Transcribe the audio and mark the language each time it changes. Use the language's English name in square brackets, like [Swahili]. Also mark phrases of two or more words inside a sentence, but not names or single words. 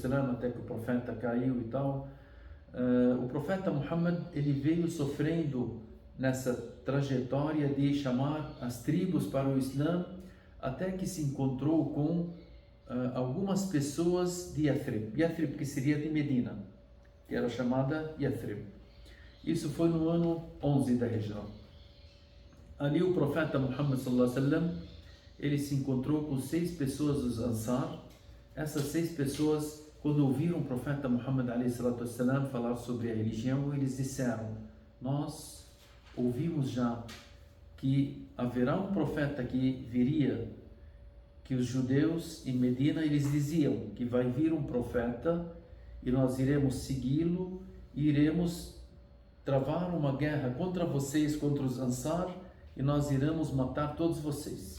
[Portuguese] até que o profeta caiu e tal. O profeta Muhammad ele veio sofrendo nessa trajetória de chamar as tribos para o Islã, até que se encontrou com algumas pessoas de Yathrib, que seria de Medina, que era chamada Yathrib. Isso foi no ano 11 da Hijra. Ali o profeta Muhammad [Arabic] صلى الله عليه وسلم, [Portuguese] ele se encontrou com 6 pessoas dos Ansar. Essas 6 pessoas, quando ouviram o profeta Muhammad [Arabic] عليه الصلاة والسلام [Portuguese] falar sobre a religião, eles disseram: nós ouvimos já que haverá um profeta que viria, que os judeus em Medina eles diziam que vai vir um profeta e nós iremos segui-lo e iremos travar uma guerra contra vocês, contra os Ansar, e nós iremos matar todos vocês.